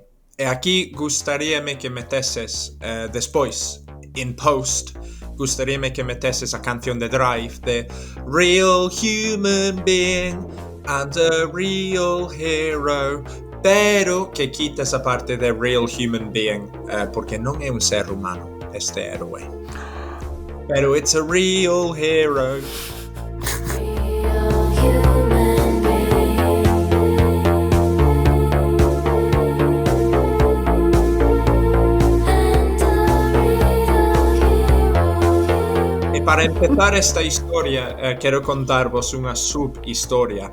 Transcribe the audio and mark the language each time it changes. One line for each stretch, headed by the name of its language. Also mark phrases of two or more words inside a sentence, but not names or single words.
Galician: E aquí gustaríame que meteses despois,
English: in post,
Galician: gustaríame que meteses a canción de Drive de Real Human Being and a Real Hero, pero que quites a parte de Real Human Being, porque non é un ser humano este héroe.
English: Pero it's a real hero.
Galician: E para empezar esta historia, quero contarvos unha subhistoria.